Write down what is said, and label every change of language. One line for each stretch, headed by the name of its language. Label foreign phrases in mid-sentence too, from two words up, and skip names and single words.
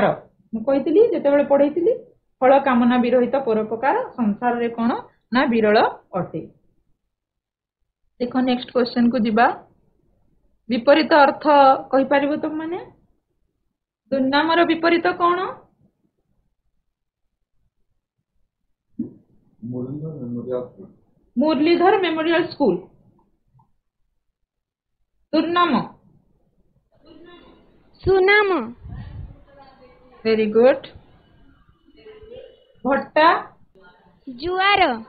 Odia: ମୁଁ କହିଥିଲି ଯେତେବେଳେ ପଢେଇଥିଲି ଫଳ କାମନା ବିରହିତ ପରୋପକାର ସଂସାରରେ କଣ ନା ବିରଳ ଅଟେ। ଦେଖ ନେକ୍ସଟ କ୍ୱେଶ୍ଚନ କୁ ଯିବା। ବିପରୀତ ଅର୍ଥ କହିପାରିବ ତମେ ମାନେ? ଦୁର୍ନାମର ବିପରୀତ କଣ? मुरलीधर मेमोरियल स्कूल। दुर्नाम। सुनाम।
English: very good. भट्टा।
Odia: जुआर।